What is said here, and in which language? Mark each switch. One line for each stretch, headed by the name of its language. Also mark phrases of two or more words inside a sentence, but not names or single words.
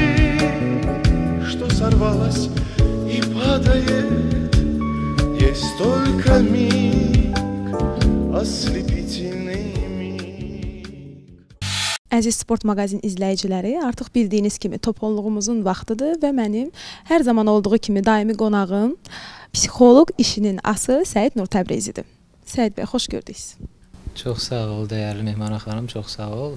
Russian: сорвалась и падает, есть только миг, ослепительный миг.
Azerbaijani: Əziz Sport Maqazin izləyiciləri, artıq bildiyiniz kimi toponluğumuzun vaxtıdır və mənim hər zaman olduğu kimi daimi qonağım psixoloq işinin ası Səid Nur Təbrizidir. Səid bəy, xoş gördük. Çox sağ ol, dəyərli Mehman xanım, çox sağ ol.